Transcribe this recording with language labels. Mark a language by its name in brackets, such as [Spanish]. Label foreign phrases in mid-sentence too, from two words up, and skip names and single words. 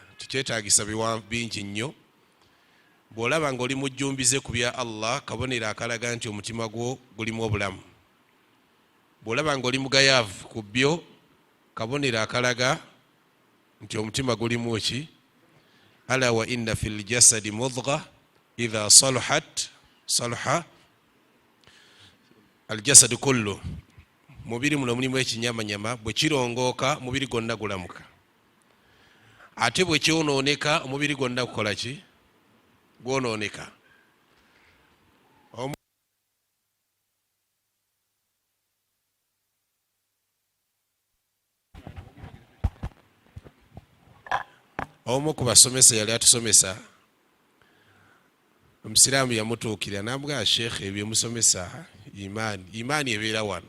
[Ganda] Tukyetaagisa bingi nnyo. Bw'olaba ng'oli mujjumbize ku bya Allah, kabonero akalaga nti omutima gwo gulimu obulamu. Bw'olaba ng'oli mugayaavu ku byo, kabonero akalaga nti omutima gulimu ki? [Arabic] ألا وإن في الجسد مضغة إذا صلحت صلح الجسد كله. [Ganda] Mubiri muno mulimu ekinyamanyama, bwe kirongooka mubiri gwonna gulamuka. Ate bwe kyonooneka omubiri gwonna gukola ki? Gwonooneka. Omu ku basomesa yali atusomesa, omusiraamu yamutuukira n'amugamba, Sheekh, ebyo musomesa imaani ebeera wano.